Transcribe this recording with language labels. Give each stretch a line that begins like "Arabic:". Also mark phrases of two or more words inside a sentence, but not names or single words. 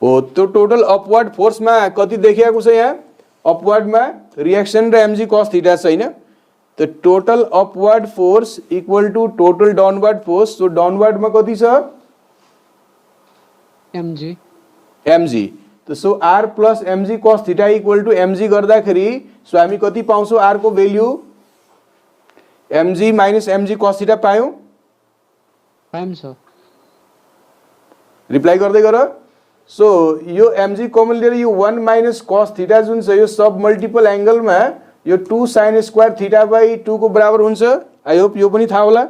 Nepali: हो त्यो
English: total upward force
Nepali: कति देखिएको छ यहाँ अपवर्डमा रिएक्सन र
English: mg cos theta
Nepali: छ हैन त
English: total upward force equal to total downward force
Nepali: सो डाउनवर्डमा कति छ mg त
English: so r plus mg cos theta equal to mg
Nepali: गर्दाखेरि सो हामी कति पाउँछौ r को भ्यालु
English: mg minus mg cos theta
Nepali: पायौ पाइन्छ रिप्लाई गर्दै गर सो यो
English: mg common
Nepali: लिएर यो
English: 1 minus cos theta
Nepali: जुन छ यो
English: sub multiple angle
Nepali: यो
English: 2 sin square theta by 2
Nepali: को बराबर हुन्छ
English: I hope
Nepali: यो पनि थाहा होला